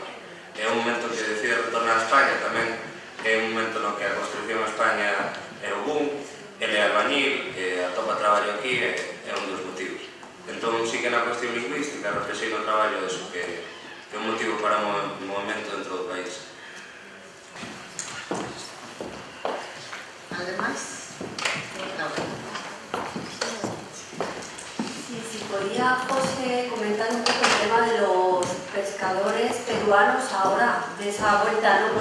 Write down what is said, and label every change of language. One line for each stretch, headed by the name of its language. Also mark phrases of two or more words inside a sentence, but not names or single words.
Galician: É un momento que decide retornar a España tamén, é un momento no que a construcción a España é o boom, ele é albañil, atopa traballo aquí, é un dos motivos. Entón, sí que na cuestión lingüística reflexei no traballo deso, que é un motivo para un movimento dentro do país.
Spanish: Además, si podía José comentar un poco el tema de los pescadores peruanos ahora, de esa vuelta, ¿no?